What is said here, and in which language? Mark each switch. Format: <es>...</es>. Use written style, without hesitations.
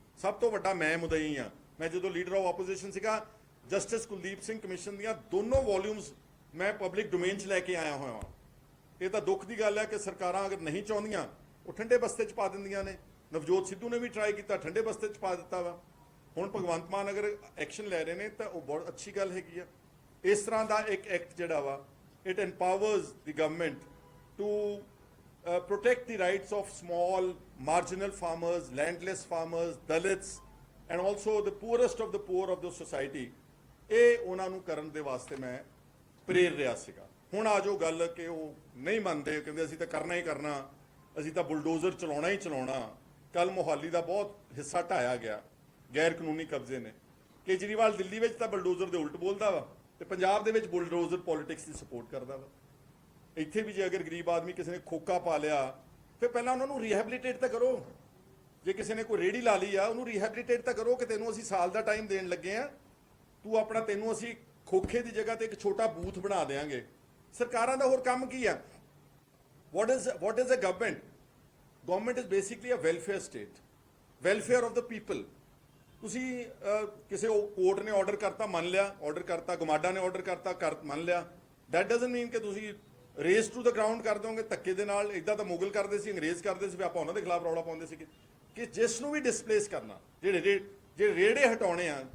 <pa>ਸਭ ਤੋਂ ਵੱਡਾ ਮੈਂ ਮੁਦਈ ਆ। ਮੈਂ ਜਦੋਂ ਲੀਡਰ ਆਫ ਆਪੋਜੀਸ਼ਨ ਸੀਗਾ, ਜਸਟਿਸ ਕੁਲਦੀਪ ਸਿੰਘ ਕਮਿਸ਼ਨ ਦੀਆਂ ਦੋਨੋਂ ਵੋਲਿਊਮਸ ਮੈਂ ਪਬਲਿਕ ਡੋਮੇਨ 'ਚ ਲੈ ਕੇ ਆਇਆ ਹੋਇਆ ਹਾਂ। ਇਹ ਤਾਂ ਦੁੱਖ ਦੀ ਗੱਲ ਹੈ ਕਿ ਸਰਕਾਰਾਂ ਅਗਰ ਨਹੀਂ ਚਾਹੁੰਦੀਆਂ, ਉਹ ਠੰਡੇ ਬਸਤੇ 'ਚ ਪਾ ਦਿੰਦੀਆਂ ਨੇ। ਨਵਜੋਤ ਸਿੱਧੂ ਨੇ ਵੀ ਟਰਾਈ ਕੀਤਾ, ਠੰਡੇ ਬਸਤੇ 'ਚ ਪਾ ਦਿੱਤਾ ਵਾ। ਹੁਣ ਭਗਵੰਤ ਮਾਨ ਅਗਰ ਐਕਸ਼ਨ ਲੈ ਰਹੇ ਨੇ ਤਾਂ ਉਹ ਬਹੁਤ ਅੱਛੀ ਗੱਲ ਹੈਗੀ ਆ। ਇਸ ਤਰ੍ਹਾਂ ਦਾ ਇੱਕ ਐਕਟ ਜਿਹੜਾ ਵਾ,</pa> <en>It empowers the government to protect the rights of small marginal farmers, landless farmers, dalits and also the poorest of the poor of the society।</en> <pa>ਇਹ ਉਹਨਾਂ ਨੂੰ ਕਰਨ ਦੇ ਵਾਸਤੇ ਮੈਂ ਪ੍ਰੇਰ ਰਿਹਾ ਸੀਗਾ। ਹੁਣ ਆ ਜੋ ਗੱਲ ਕਿ ਉਹ ਨਹੀਂ ਮੰਨਦੇ, ਕਹਿੰਦੇ ਅਸੀਂ ਤਾਂ ਕਰਨਾ ਹੀ ਕਰਨਾ, ਅਸੀਂ ਤਾਂ ਬੁਲਡੋਜ਼ਰ ਚਲਾਉਣਾ ਹੀ ਚਲਾਉਣਾ। ਕੱਲ ਮੋਹਾਲੀ ਦਾ ਬਹੁਤ ਹਿੱਸਾ ਢਾਇਆ ਗਿਆ, ਗੈਰ ਕਾਨੂੰਨੀ ਕਬਜ਼ੇ ਨੇ। ਕੇਜਰੀਵਾਲ ਦਿੱਲੀ ਵਿੱਚ ਤਾਂ ਬੁਲਡੋਜ਼ਰ ਦੇ ਉਲਟ ਬੋਲਦਾ ਵਾ ਤੇ ਪੰਜਾਬ ਦੇ ਵਿੱਚ ਬੁਲਡੋਜ਼ਰ ਪੋਲਿਟਿਕਸ ਦੀ ਸਪੋਰਟ ਕਰਦਾ ਵਾ। ਇੱਥੇ ਵੀ ਜੇ ਅਗਰ ਗਰੀਬ ਆਦਮੀ ਕਿਸੇ ਨੇ ਖੋਕਾ ਪਾ ਲਿਆ ਫਿਰ ਪਹਿਲਾਂ ਉਹਨਾਂ ਨੂੰ ਰੀਹੈਬਿਲਿਟੇਟ ਤਾਂ ਕਰੋ। ਜੇ ਕਿਸੇ ਨੇ ਕੋਈ ਰੇੜੀ ਲਾ ਲਈ ਆ ਉਹਨੂੰ ਰੀਹੈਬਿਲਿਟੇਟ ਤਾਂ ਕਰੋ ਕਿ ਤੈਨੂੰ ਅਸੀਂ ਸਾਲ ਦਾ ਟਾਈਮ ਦੇਣ ਲੱਗੇ ਆ, ਤੂੰ ਆਪਣਾ, ਤੈਨੂੰ ਅਸੀਂ ਖੋਖੇ ਦੀ ਜਗ੍ਹਾ ਤੇ ਇੱਕ ਛੋਟਾ ਬੂਥ ਬਣਾ ਦੇਾਂਗੇ। ਸਰਕਾਰਾਂ ਦਾ ਹੋਰ ਕੰਮ ਕੀ ਆ?</pa> <en>what is a government is basically a welfare state, welfare of the people।</en> <pa>ਤੁਸੀਂ ਕਿਸੇ ਕੋਰਟ ਨੇ ਆਰਡਰ ਕਰਤਾ, ਮੰਨ ਲਿਆ, ਆਰਡਰ ਕਰਤਾ, ਗਮਾਡਾ ਨੇ ਆਰਡਰ ਕਰਤਾ, ਮੰਨ ਲਿਆ,</pa> <en>that doesn't mean</en> <pa>ਕਿ ਤੁਸੀਂ</pa> <en>raze to the ground</en> <pa>ਕਰ ਦੋਗੇ ਧੱਕੇ ਦੇ ਨਾਲ। ਇਦਾਂ ਤਾਂ ਮੁਗਲ ਕਰਦੇ ਸੀ, ਅੰਗਰੇਜ਼ ਕਰਦੇ ਸੀ, ਵੀ ਆਪਾਂ ਉਹਨਾਂ ਦੇ ਖਿਲਾਫ ਰੌਲਾ ਪਾਉਂਦੇ ਸੀਗੇ ਕਿ ਜਿਸ ਨੂੰ ਵੀ ਡਿਸਪਲੇਸ ਕਰਨਾ, ਜਿਹੜੇ ਰੇੜੇ ਹਟਾਉਣੇ ਆ।</pa>